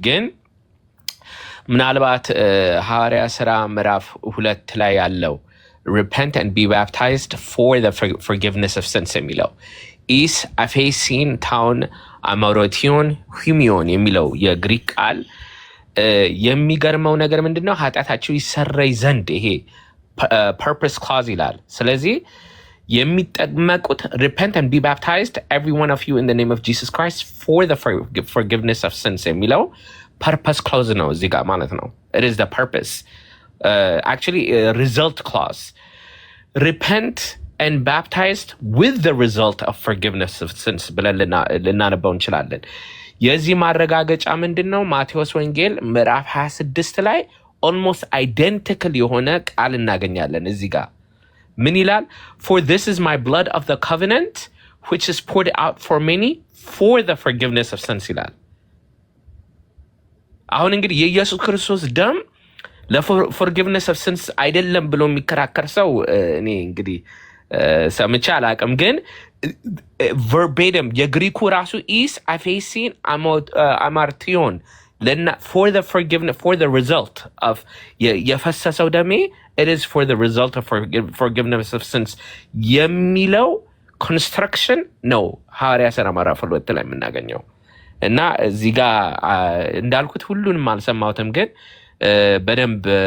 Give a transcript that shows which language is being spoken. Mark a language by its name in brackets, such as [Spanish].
[Amharic] ግን ምናልባት ሐዋርያ ሥራ ምዕራፍ 2 ላይ ያለው [English] repent and be baptized for the forgiveness of sins [Amharic] የሚለው [Greek] ኢስ አፌሲን ታውን አማሮቲዮን ሂሚዮን [Amharic] የሚለው የግሪክ ቃል የሚገርመው ነገር ምንድነው? ኃጢአታቸው ይሰረይ ዘንድ ይሄ [English] purpose clause [Amharic] ይላል። ስለዚህ የሚጠመቁት [English] repent and be baptized every one of you in the name of Jesus Christ for the forgiveness of sins የሚለው purpose clause [Amharic] ነው እዚህ ጋር ማለት ነው። [English] it is the purpose actually a result clause. repent and baptized with the result of forgiveness of sins [Amharic] ብለን ልናነበው እንችላለን። የዚህ ማረጋገጫ ምንድነው? ማቴዎስ ወንጌል ምዕራፍ 26 ላይ [English] almost identical [Amharic] የሆነ ቃል እናገኛለን። እዚህ ጋር ምን ይላል? [English] for this is my blood of the covenant which is poured out for many for the forgiveness of sins [Amharic] ይላል። አሁን እንግዲህ የኢየሱስ ክርስቶስ ደም [English] ለforgiveness of sins [Amharic] አይደለም ብሎ የሚከራከር ሰው እኔ እንግዲህ ሰምቼ አላቅም። ግን verbatim የግሪኩ ራሱ [Greek] ኢስ አፌሲን አማርቲዮን [English] for the forgiveness, for the result of [Amharic] የፈሰሰው ደሜ [English] it is for the result of forgiveness of sins [Amharic] የሚለው ኮንስትራክሽን ነው ሐዋርያ ሥራ ምዕራፍ 2 ላይ የምናገኘው። እና እዚህ ጋር እንዳልኩት ሁሉንም አልሰማሁትም፣ ግን በደንብ